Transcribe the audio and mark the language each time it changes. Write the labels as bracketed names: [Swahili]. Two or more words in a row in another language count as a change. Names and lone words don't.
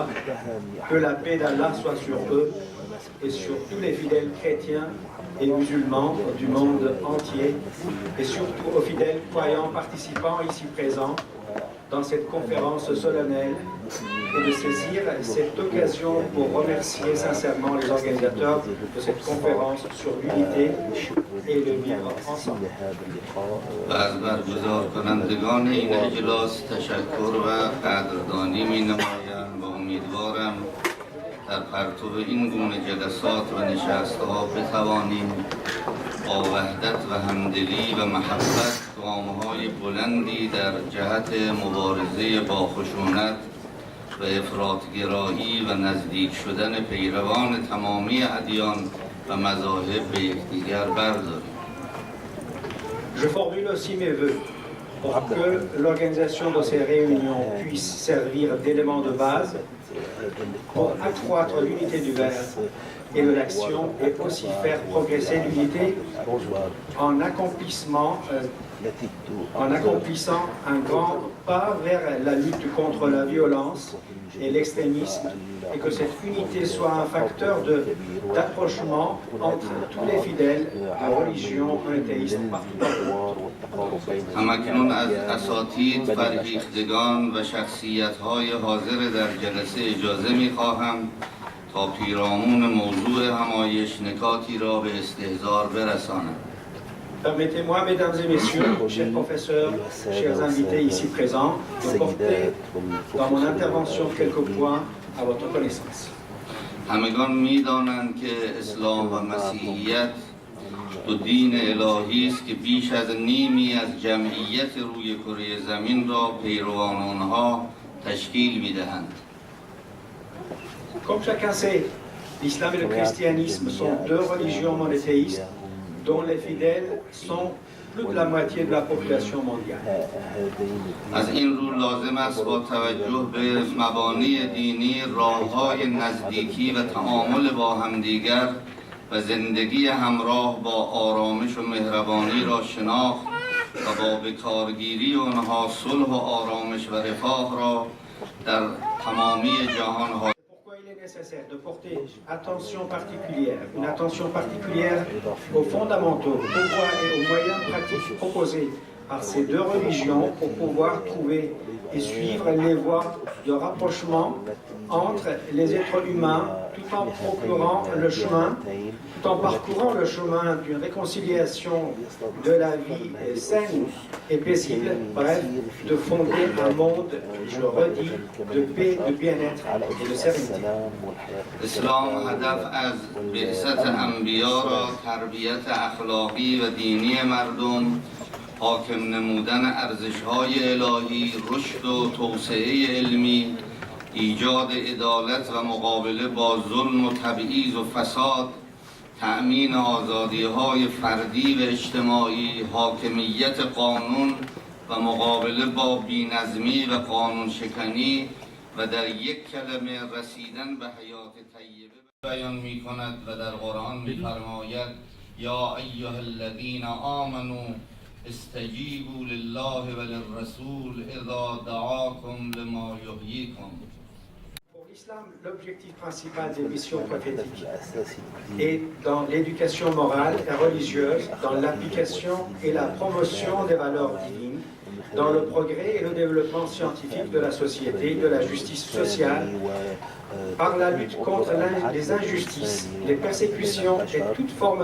[French] Que la paix d'Allah soit sur eux et sur tous les fidèles chrétiens et musulmans du monde entier, et surtout aux fidèles croyants participants ici présents dans cette conférence solennelle, et de saisir cette occasion pour remercier sincèrement les organisateurs de cette conférence sur l'unité et le vivre ensemble. [Persian] از برگزار کنندگان این اجلاس تشکر و قدردانی می‌نمایم و امیدوارم در پرتو این گونه جلسات و نشست‌ها بتوانیم با وحدت و همدلی و محبت گام‌های بلندی در جهت مبارزه با خشونت و افراط‌گرایی و نزدیک شدن پیروان تمامی ادیان و مذاهب به یکدیگر برداریم. [French] Je formule aussi mes vœux pour que l'organisation de ces réunions puisse servir d'élément de base pour accroître l'unité du verbe et de l'action, et aussi faire progresser l'unité en accomplissant un grand pas vers la lutte contre la violence et l'extrémisme, et que cette unité soit un facteur d'approchement entre tous les fidèles de religions monothéistes partout dans le monde. [Persian] همکنون از اساتید، فرهیختگان و شخصیت‌های حاضر در جلسه اجازه می‌خواهم تا پیرامون موضوع همایش نکاتی را به استحضار برسانم. [French] Permettez-moi, mesdames et messieurs, chers professeurs, chers invités ici présents, de porter dans mon intervention quelques points à votre connaissance. [Persian] همگان می‌دانند که اسلام و مسیحیت دو دین الهی است که بیش از نیمی از جمعیت روی کره زمین را پیروان آنها تشکیل می‌دهند. [French] Comme chacun sait, l'islam et le christianisme sont deux religions monothéistes dont les fidèles sont plus de la moitié de la population mondiale. [Persian] از این رو لازم است با توجه به مبانی دینی راه‌های نزدیکی و تعامل با همدیگر و زندگی همراه با آرامش و مهربانی را شناخت و با به کارگیری آنها صلح و آرامش و رفاه را در تمامی جهان [French] Il est nécessaire de porter une attention particulière aux fondamentaux, aux voies et aux moyens pratiques proposés par ces deux religions pour pouvoir trouver et suivre les voies de rapprochement entre les êtres humains, tout en parcourant le chemin d'une réconciliation de la vie saine et paisible, bref, de fonder un monde, je redis, de paix, de bien-être et de sérénité. [Persian] اسلام هدف از بعثت انبیا را تربیت اخلاقی و دینی مردم، حاکم نمودن ارزش‌های الهی، رشد و توسعه علمی، ایجاد عدالت و مقابله با ظلم و تبعیض و فساد، تأمین آزادی‌های فردی و اجتماعی، حاکمیت قانون و مقابله با بی‌نظمی و قانون شکنی و در یک کلمه رسیدن به حیات طیبه بیان می‌کند و در قرآن می‌فرماید [Arabic] یا ایها الذین آمنوا استجیبوا لله وللرسول اذا دعاکم لما یحییکم. [French] Pour l'islam, l'objectif principal des missions prophétiques est dans l'éducation morale et religieuse, dans l'application et la promotion des valeurs divines, dans le progrès et le développement scientifique de la société, de la justice sociale, par la lutte contre les injustices, les persécutions et toute forme